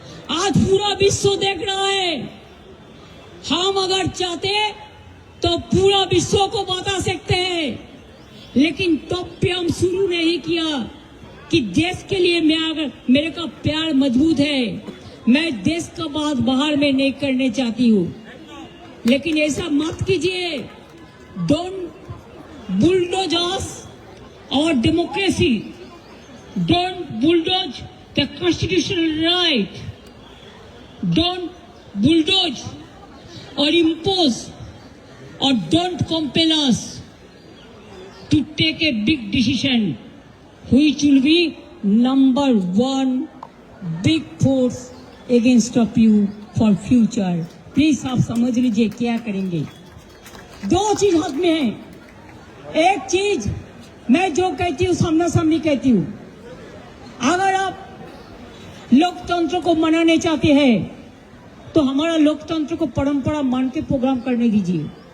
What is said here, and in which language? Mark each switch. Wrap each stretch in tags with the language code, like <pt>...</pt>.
<hi>आज पूरा विश्व देख रहा है। हम अगर चाहते तो पूरा विश्व को बता सकते हैं, लेकिन तब पे हम शुरू नहीं किया कि देश के लिए मेरे का प्यार मजबूत है, मैं देश का बात बाहर में नहीं करने चाहती हूँ।</hi> <en>लेकिन ऐसा मत कीजिए, डोंट बुलडोज अस और democracy, don't bulldoze the constitutional right, don't bulldoze or impose or don't compel us to take a big decision which will be number one big force against of you for future.</en> <hi>Please आप समझ लीजिए क्या करेंगे। दो चीज हाथ में है। एक चीज मैं जो कहती हूँ सामना सामनी कहती हूँ। अगर आप लोकतंत्र को मनाने चाहते हैं तो हमारा लोकतंत्र को परंपरा मान के प्रोग्राम करने दीजिए।</hi>